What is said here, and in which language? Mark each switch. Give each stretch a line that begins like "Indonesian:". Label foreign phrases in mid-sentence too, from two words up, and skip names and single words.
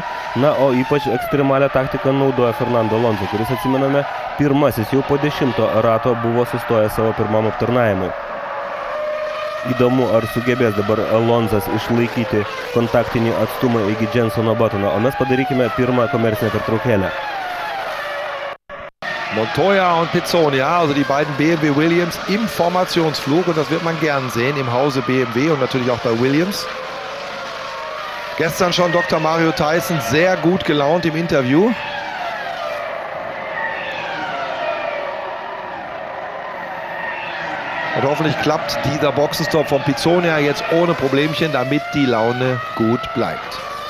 Lithuanian: Na, o ypač ekstremalią taktiką naudoja Fernando Alonso, kuris, atsimename, pirmasis jau po 10 rato buvo sustojęs savo pirmam aptarnavimui. Įdomu, ar sugebės dabar Alonsas išlaikyti kontaktinį atstumą iki Jensono Batono. O mes padarykime pirmą komercinę pertraukėlę.
German: Montoya und Pizzonia, also die beiden BMW Williams im Formationsflug, und das wird man gern sehen im Hause BMW und natürlich auch bei Williams. Gestern schon Dr. Mario Tyson sehr gut gelaunt im Interview. Und hoffentlich klappt dieser Boxenstopp von Pizzonia jetzt ohne Problemchen, damit die Laune gut bleibt.